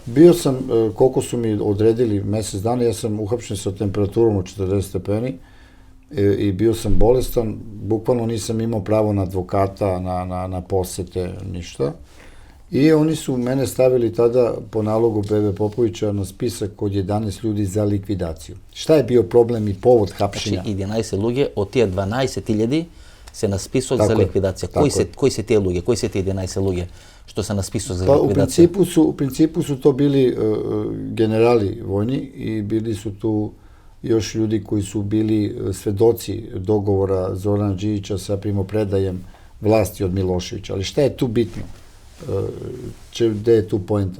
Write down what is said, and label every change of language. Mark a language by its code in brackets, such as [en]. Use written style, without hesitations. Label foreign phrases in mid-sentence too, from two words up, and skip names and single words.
[sr] Bio sam, koliko su mi odredili, mesec dana. Ja sam uhapšen sa temperaturom od 40 stepeni i bio sam bolestan. Bukvalno nisam imao pravo na advokata, na posete, ništa. I oni su mene stavili tada po nalogu Bebe Popovića na spisak od 11 ljudi za likvidaciju. Šta je bio problem i povod hapšenja? [mk] Znači 11 луѓе од тие 12.000 се на список за ликвидација. Кои се тие луѓе? Кои се тие 11 луѓе [sr] što se na spisu za Pa likvidaciju? u principu su to bili generali vojni i bili su tu još ljudi koji su bili svedoci dogovora Zorana Đinđića sa primopredajem vlasti od Miloševića. Ali šta je tu bitno? Gde je tu poenta?